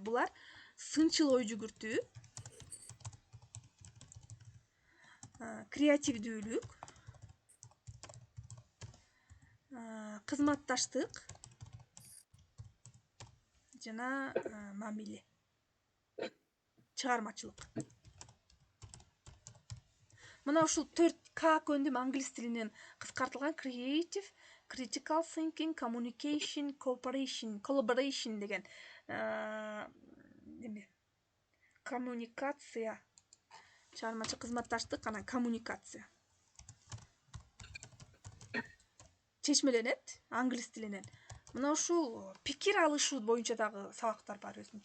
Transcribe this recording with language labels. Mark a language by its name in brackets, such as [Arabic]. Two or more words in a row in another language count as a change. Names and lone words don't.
[Kyrgyz] Булар сынчыл ой жүгүртүү, креативдүүлүк, кызматташтык жана мамиле, чыгармачылык. Мына ушул 4К көндүм англис тилинен кыскартылган [English] creative, critical thinking, communication, collaboration [Kyrgyz] деген коммуникация, чыгармачы, кызматташтык, анан коммуникация чечмеленет англис тилинен. Мына ушул пикир алышуу боюнча дагы сабактар бар өзүнчө.